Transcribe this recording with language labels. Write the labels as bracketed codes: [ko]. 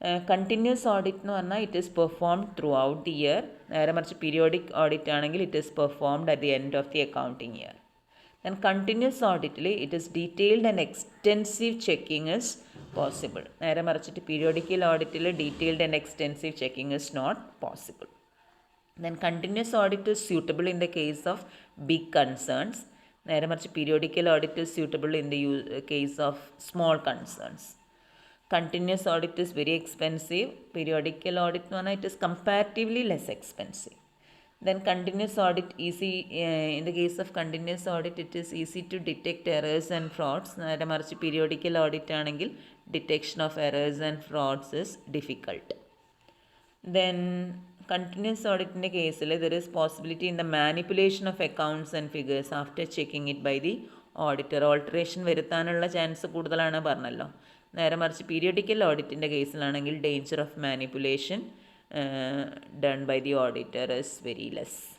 [en] continuous audit [ml] എന്ന് പറഞ്ഞാൽ [en] It is performed throughout the year. [ml] നേരെ മറിച്ച് [en] periodic audit [ml] ആണെങ്കിൽ [en] It is performed at the end of the accounting year. Then continuous ഓഡിറ്റിൽ it is detailed and extensive checking is possible. [ml] നേരെ മറിച്ചിട്ട് [en] Periodical ഓഡിറ്റിൽ detailed and extensive checking is not possible. Then continuous audit is suitable in the case of big concerns. [ml] നേരെ മറിച്ച് [en] Periodical audit is suitable in the case of small concerns. Continuous audit is very expensive. Periodical audit [ml] എന്ന് പറഞ്ഞാൽ [en] it is comparatively less expensive. Then continuous audit easy, in the case of continuous audit it is easy to detect errors and frauds. [ml] നേരെ മറിച്ച് [en] periodical audit [ml] ആണെങ്കിൽ [en] detection of errors and frauds is difficult. Then continuous [ml] ഓഡിറ്റിൻ്റെ കേസിൽ [en] There is possibility in the manipulation of accounts and figures after checking it by the auditor. [ml] Alteration വരുത്താനുള്ള chance കൂടുതലാണ് പറഞ്ഞല്ലോ. നേരെ മറിച്ച് periodical ഓഡിറ്റിൻ്റെ കേസിലാണെങ്കിൽ [en] Danger of manipulation done by the auditor is very less.